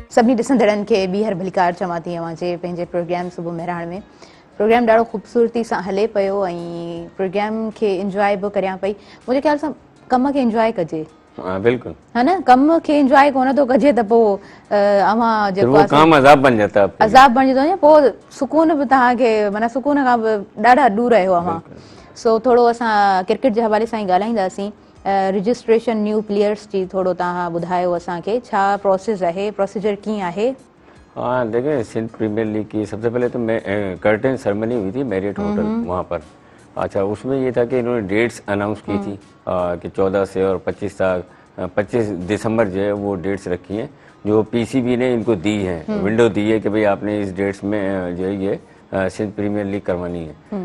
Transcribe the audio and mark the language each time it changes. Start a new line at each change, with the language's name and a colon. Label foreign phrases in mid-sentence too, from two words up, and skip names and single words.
Sindhi: सभी ॾिसंदड़नि खे ॿीहर भलीकार चवां थी अवां जे पंहिंजे प्रोग्राम सुबुह मेहराण में। प्रोग्राम ॾाढो ख़ूबसूरती सां हले पियो ऐं प्रोग्राम खे इंजॉय बि करियां पई। मुंहिंजे ख़्याल सां कम खे इंजॉय कजे, बिल्कुल
Urdu: ہے نا.
Sindhi: कम खे इंजॉय कोन थो कजे त पोइ अवां जेको
Urdu: وہ کام عذاب بن جاتا ہے,
Sindhi: अज़ाब बणिजी थो वञे, पोइ सुकून बि तव्हांखे माना सुकून खां बि ॾाढा दूर आहियो अवां। सो थोरो असां क्रिकेट जे हवाले सां ई ॻाल्हाईंदासीं।
English: registration new players
Sindhi: जी थोरो तव्हां ॿुधायो असांखे, छा प्रोसेस आहे, प्रोसीजर कीअं आहे?
Urdu: ہاں دیکھیے، سندھ پریمیئر لیگ کی سب سے پہلے تو
English: curtain ceremony
Urdu: ہوئی تھی میریٹ ہوٹل وہاں پر. اچھا، اس میں یہ تھا کہ انہوں نے
English: dates announce
Urdu: کی تھی کہ 14 سے اور 25 دسمبر جو ہے وہ ڈیٹس رکھی ہیں، جو پی سی بی نے ان کو دی ہے، ونڈو دی ہے کہ بھائی آپ نے اس ڈیٹس میں جو ہے یہ سندھ پریمیئر لیگ کروانی ہے.